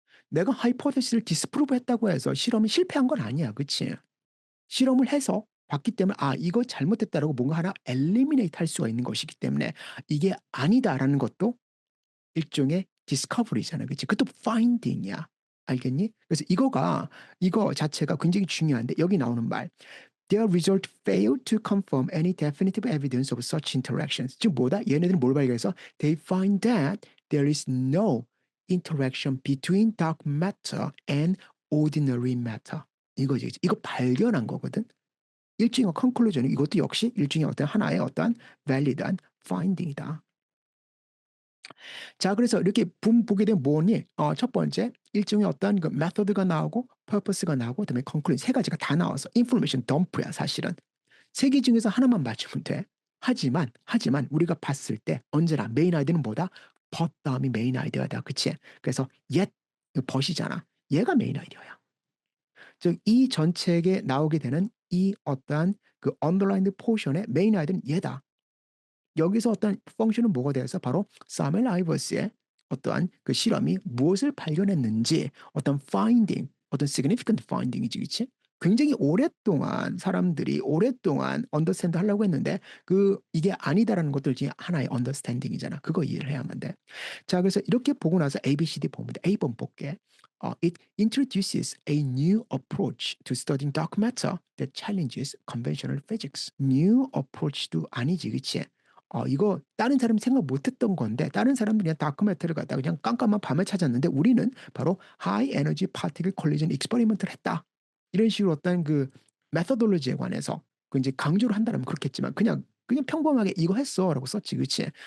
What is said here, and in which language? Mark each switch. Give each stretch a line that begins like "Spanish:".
Korean: 내가 hypothesis를 disprove 했다고 해서 실험이 실패한 건 아니야. 그치? 실험을 해서 봤기 때문에 이거 잘못됐다라고 뭔가 하나 eliminate 할 수가 있는 것이기 때문에 이게 아니다라는 것도 일종의 discovery잖아. 그치? 그것도 finding이야. 알겠니? 그래서 이거 자체가 굉장히 중요한데 여기 나오는 말
English: Their result failed to confirm any definitive evidence of such interactions.
Korean: 즉 뭐다? 얘네들은 뭘 발견해서
English: they find that there is no interaction between dark matter and ordinary matter.
Korean: 이거지. 이거 발견한 거거든. 일종의 conclusion. 이것도 역시 일종의 어떤 하나의 어떤 valid한 finding이다. 자, 그래서 이렇게 보게 되면 뭐니? 첫 번째, 일종의 어떤 그 메서드가 나오고, purpose가 나오고, 그다음에 conclusion 세 가지가 다 나와서 information dump야 사실은. 세 개 중에서 하나만 맞추면 돼. 하지만 우리가 봤을 때 언제나 메인 아이디어는 뭐다? but 다음이 메인 아이디어다. 그치? 그래서 yet, but이잖아. 얘가 메인 아이디어야. 즉, 이 전체에 나오게 되는 이 어떠한 그 underlined portion의 메인 아이디어는 얘다. 여기서 어떤 펑션은 뭐가 되어서 바로 사멜 아이버스의 어떠한 그 실험이 무엇을 발견했는지 어떤 finding, 어떤 significant finding이지, 그치? 굉장히 오랫동안 사람들이 오랫동안 언더스탠드 하려고 했는데 이게 아니다라는 것들 중에 하나의 언더스탠딩이잖아. 그거 이해를 해야만 돼. 자, 그래서 이렇게 보고 나서 A, B, C, D 보면 돼. A번 볼게.
English: It introduces a new approach to studying dark matter that challenges conventional physics.
Korean: New approach도 아니지, 그치? 이거 다른 사람이 생각 못했던 건데 다른 사람들이 그냥 다크매터를 갖다가 그냥 깜깜한 밤에 찾았는데 우리는 바로 하이 에너지 파티클 콜리전 익스퍼리먼트를 했다. 이런 식으로 어떤 그 메서돌로지에 관해서 그 이제 강조를 한다면 그렇겠지만 그냥 평범하게 이거 했어라고 썼지, 그렇지?